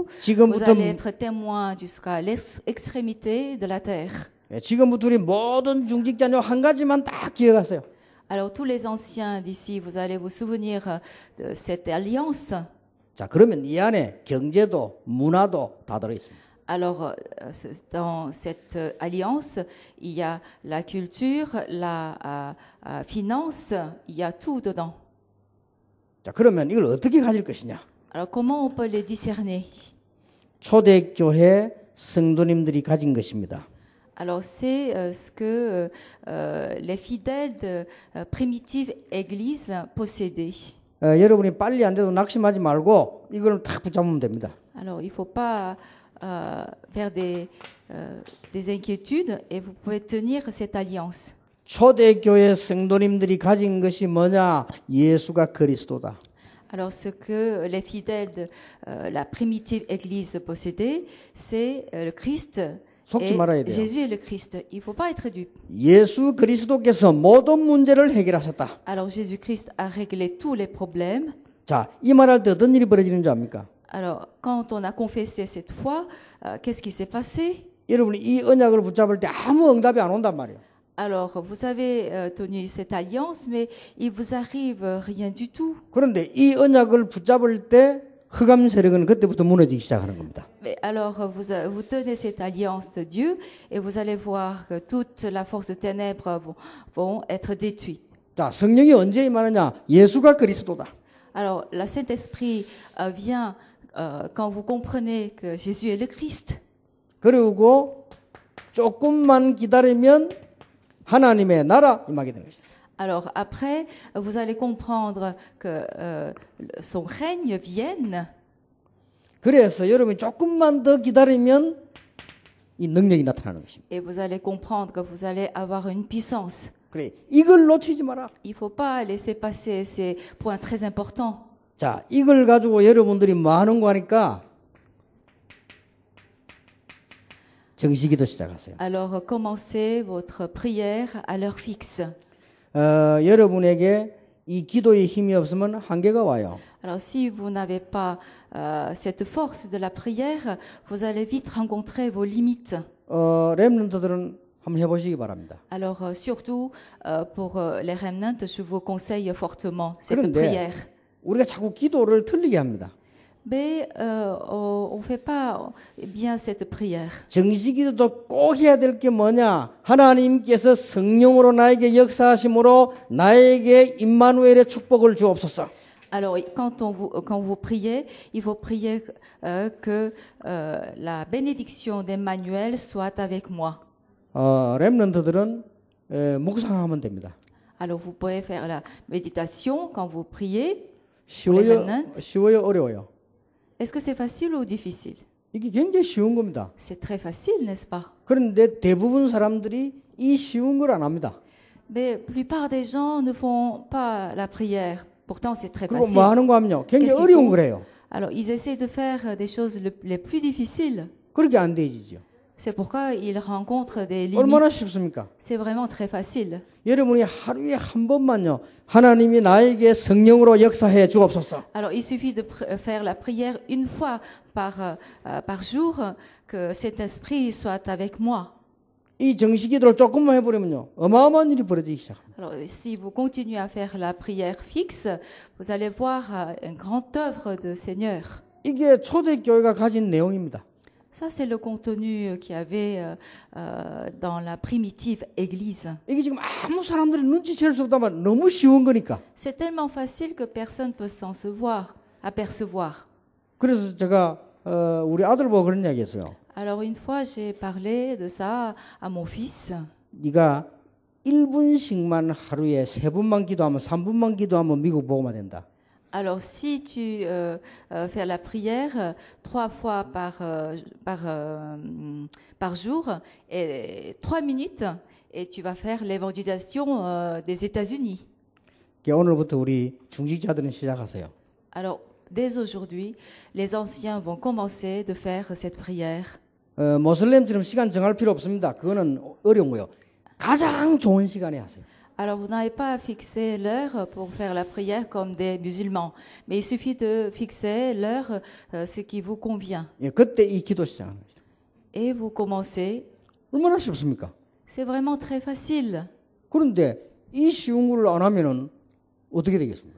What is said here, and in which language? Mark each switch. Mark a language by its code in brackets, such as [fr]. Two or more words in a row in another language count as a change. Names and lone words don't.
[fr] Vous [ko] 지금부터 [fr] allez être témoin jusqu'à l'extrémité de la terre. [ko] 지금부터 우리 모든 중직자녀 한 가지만 딱 기억하세요. [fr] Alors tous les anciens d'ici, vous allez vous souvenir de cette alliance. [ko] 자, 그러면 이 안에 경제도 문화도 다 들어 있습니다. [fr] Alors dans cette alliance, il y a la culture, la finance, il y a tout dedans. [ko] 자, 그러면 이걸 어떻게 가질 것이냐? [fr] Alors comment on peut les discerner? [ko] 초대교회 성도님들이 가진 것입니다. [fr] Alors c'est ce que les fidèles de primitive Église possédaient. [ko] 여러분이 빨리 안 돼도 낙심하지 말고 이걸 딱 붙잡으면 됩니다. [fr] Alors il faut pas faire des inquiétudes et vous pouvez tenir cette alliance. [ko] 초대교회 성도님들이 가진 것이 뭐냐? 예수가 그리스도다. [fr] Alors ce que les fidèles de la primitive Église possédaient, c'est le Christ. [ko] 속지 말아야 돼요. [fr] Jésus est le Christ. Il ne faut pas être dupe. [ko] 예수 그리스도께서 모든 문제를 해결하셨다. [fr] Alors Jésus-Christ a réglé tous les problèmes. [ko] 자, 이 말할 때 어떤 일이 벌어지는 줄 압니까? [fr] Alors quand on a confessé cette foi, qu'est-ce qui s'est passé? [ko] 여러분이 이 언약을 붙잡을 때 아무 응답이 안 온단 말이에요. [fr] Alors vous avez tenu cette alliance, mais il vous arrive rien du tout. [ko] 그런데 이 언약을 붙잡을 때 흑암 세력은 그때부터 무너지기 시작하는 겁니다. [fr] Mais alors vous tenez cette alliance de Dieu et vous allez voir que toute la force de ténèbres vont être détruites. [ko] 자, 성령이 언제 임하느냐? 예수가 그리스도다. [fr] Alors la Saint-Esprit vient quand vous comprenez que Jésus est le Christ. [ko] 그리고 조금만 기다리면 하나님의 나라 임하게 되는 것이다. [fr] Alors après, vous allez comprendre que son règne vienne. [ko] 그래서 여러분이 조금만 더 기다리면 이 능력이 나타나는 것입니다. [fr] Et vous allez comprendre que vous allez avoir une puissance. [ko] 그래, 이걸 놓치지 마라. [fr] Il ne faut pas laisser passer ces points très importants. [ko] 자, 이걸 가지고 여러분들이 뭐 하는 거 하니까 정식기도 시작하세요. [fr] Alors commencez votre prière à l'heure fixe. [ko] 여러분에게 이 기도의 힘이 없으면 한계가 와요. [fr] Alors si vous n'avez pas cette force de la prière, vous allez vite rencontrer vos limites. [ko] 렘넌트들은 한번 해보시기 바랍니다. [fr] Alors surtout pour les remnants, je vous conseille fortement cette [ko] 그런데 [fr] prière. [ko] 우리가 자꾸 기도를 틀리게 합니다. [fr] Mais on ne fait pas bien cette prière. [ko] 정식기도도 꼭 해야 될 게 뭐냐? 하나님께서 성령으로 나에게 역사하심으로 나에게 임마누엘의 축복을 주옵소서. [fr] Alors quand vous priez, il faut prier que la bénédiction d'Emmanuel soit avec moi. [ko] 렘넌트들은 묵상하면 됩니다. [fr] Alors vous pouvez faire la méditation quand vous priez. [ko] 쉬워요, 어려워요? [fr] Est-ce que c'est facile ou difficile? [ko] 이게 굉장히 쉬운 겁니다. [fr] C'est très facile, n'est-ce pas? [ko] 그런데 대부분 사람들이 이 쉬운 걸 안 합니다. [fr] Mais la plupart des gens ne font pas la prière. Pourtant, c'est très [ko] 그리고 [fr] facile. [ko] 뭐 하는 거 하면요. 굉장히 [fr] Qu'est-ce qu'ils [ko] 어려운 [fr] font? [ko] 걸 해요. [fr] Alors, ils essaient de faire des choses les plus difficiles. [ko] 그렇게 안 되지죠. [fr] C'est pourquoi ils rencontrent des [ko] 얼마나 [fr] limites. [ko] 쉽습니까? [fr] C'est vraiment très facile. [ko] 여러분이 하루에 한 번만요. 하나님이 나에게 성령으로 역사해 주옵소서. [fr] Alors, il suffit de faire la prière une fois par jour, que cet esprit soit avec moi. [ko] 이 정식기도를 조금만 해버리면요. 어마어마한 일이 벌어지기 시작합니다. [fr] Alors, si vous continuez à faire la prière fixe, vous allez voir une grande œuvre du Seigneur. [ko] 이게 초대교회가 가진 내용입니다. [fr] Ça, c'est le contenu qu'il y avait dans la primitive Église. [ko] 이게 지금 아무 사람들이 눈치챌 수 없다만 너무 쉬운 거니까. [fr] C'est tellement facile que personne ne peut apercevoir. [ko] 그래서 제가 우리 아들 보고 그런 이야기 했어요. [fr] Alors une fois, j'ai parlé de ça à mon fils. [ko] 네가 1분씩만 하루에 3분만 기도하면 3분만 기도하면 미국 복음화 된다. [fr] Alors si tu fais la prière 3 fois par jour et 3 minutes et tu vas faire l'évangélisation des États-Unis. [ko] 오늘부터 우리 중직자들은 시작하세요. [fr] Alors dès aujourd'hui, les anciens vont commencer de faire cette prière. [ko] 모슬렘처럼 시간 정할 필요 없습니다. 그거는 어려운 거예요. 가장 좋은 시간에 하세요. [fr] Alors vous n'avez pas à fixer l'heure pour faire la prière comme des musulmans, mais il suffit de fixer l'heure ce qui vous convient. [ko] 예, 그때 이 기도 시작하는 겁니다. [fr] Et vous commencez. [ko] 얼마나 쉽습니까? [fr] C'est vraiment très facile. [ko] 그런데 이 쉬운 걸 안 하면은 어떻게 되겠습니까?